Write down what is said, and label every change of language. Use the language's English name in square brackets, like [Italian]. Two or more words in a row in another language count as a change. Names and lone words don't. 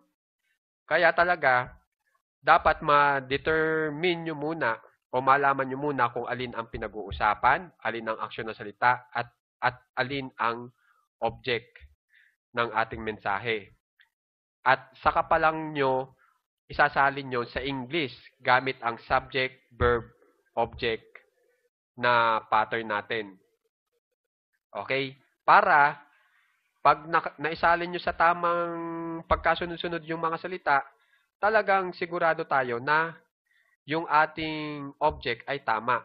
[Filipino] Kaya talaga, dapat ma-determine nyo muna o malaman nyo muna kung alin ang pinag-uusapan, alin ang aksyon na salita, at alin ang object ng ating mensahe. At saka pa lang nyo isasalin nyo sa English gamit ang [English] subject, verb, object [Filipino] na pattern natin. Okay? Para pag naisalin nyo sa tamang pagkasunod-sunod yung mga salita, talagang sigurado tayo na yung ating object ay tama.